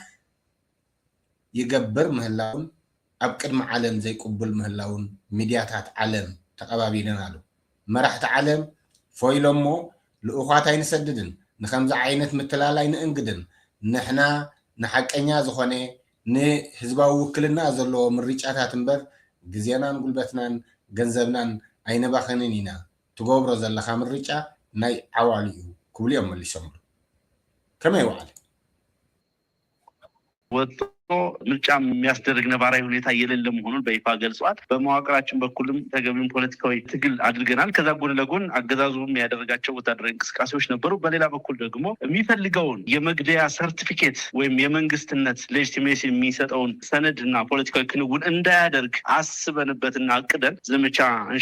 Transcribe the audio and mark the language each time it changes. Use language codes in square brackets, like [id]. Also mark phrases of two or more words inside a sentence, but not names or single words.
[ti] ይገብር ምህላውን ኣብ ቅድሚ ዓለም ዘይቅብል ምህላውን ሚድያታት ዓለም ተቐባቢለናሉ መራሕቲ ዓለም ፎይሎሞ ልኡኻት ኣይንሰድድን ንከምዚ ዓይነት ምትላላይ ንእንግድን ንሕና ንሓቀኛ ዝኾነ ንህዝባዊ ውክልና ዘለዎ ምርጫታት እምበር ግዜናን ጉልበትናን ገንዘብናን ኣይነባኽንን ኢና ትገብሮ ዘለኻ ምርጫ ናይ ዓዋል እዩ ክብሉ እዮም መሊሶምሉ ከመይ ዋዕለ [am] ወጥቶ ምርጫ የሚያስደርግ ነባራዊ ሁኔታ የሌለ መሆኑን በይፋ ገልጿል። በመዋቅራችን በኩልም ተገቢውን ፖለቲካዊ ትግል አድርገናል። ከዛ ጎን ለጎን አገዛዙም ያደረጋቸው ወታደራዊ እንቅስቃሴዎች ነበሩ። በሌላ በኩል ደግሞ የሚፈልገውን የመግደያ ሰርቲፊኬት ወይም የመንግስትነት ሌጂቲሜሲ የሚሰጠውን ሰነድና ፖለቲካዊ ክንውን እንዳያደርግ አስበንበትና አቅደን ዘመቻ እንሻ